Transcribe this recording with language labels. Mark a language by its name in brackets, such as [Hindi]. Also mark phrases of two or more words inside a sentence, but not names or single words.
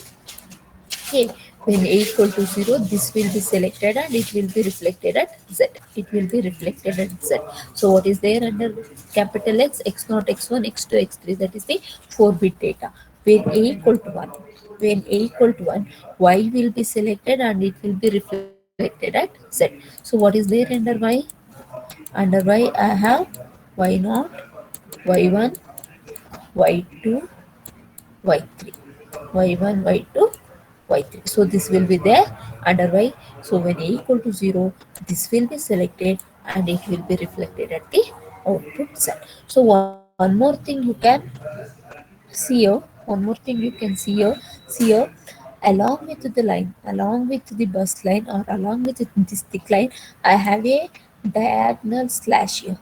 [English] Okay, when a equal to 0, this will be selected and it will be reflected at z. It will be reflected at z. So what is there under capital X? X0, x1, x2, x3. That is the 4-bit data. When a equal to 1, when a equal to 1, y will be selected and it will be reflected at z. So what is there under y? Under y I have y0, y1, y2, y3, y1, y2, y3. So this will be there under y. So when a equal to 0, this will be selected and it will be reflected at the output side. So one more thing you can see here, one more thing you can see here, along with the line, along with the bus line or along with this thick line, I have a diagonal slash here.